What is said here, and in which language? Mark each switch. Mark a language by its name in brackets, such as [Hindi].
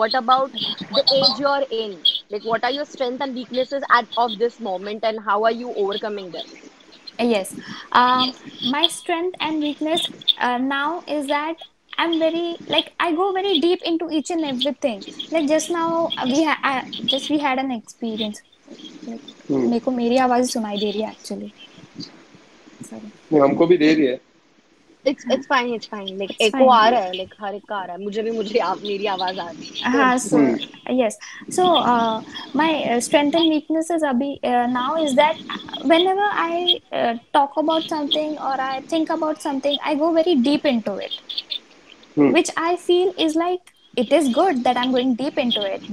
[English] What about the age you're in? Like what are your strengths and weaknesses of this moment, and how are you overcoming them? Yes, my strength and weakness now is that I'm very I go very deep into each and everything. Like just now we had an experience. [Hindi] मेरे को मेरी आवाज सुनाई दे रही है [English] actually. [Hindi] नहीं हमको भी दे रही है. [English] It's fine. [Hindi] Like echo आ रहा है, like हर एक का आ रहा है. मुझे मेरी आवाज आ रही है. [English] हाँ, so yes. So my strength and weaknesses [Hindi] अभी [English] now is that whenever I talk about something or I think about something, I go very deep into it, which I feel is like it is good that I'm going deep into it.